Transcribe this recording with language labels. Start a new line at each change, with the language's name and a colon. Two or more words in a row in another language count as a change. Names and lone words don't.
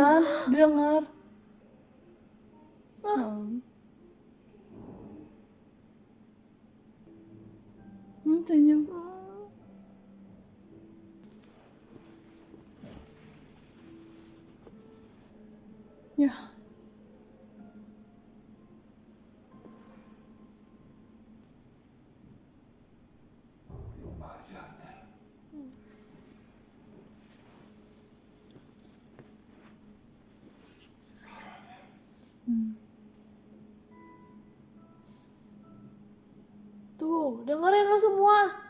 Indonesian: kan? Dia dengar. Senyum. Ya.
Korean: 이거 말이 안 돼.
Indonesian: Tuh, dengerin lo semua.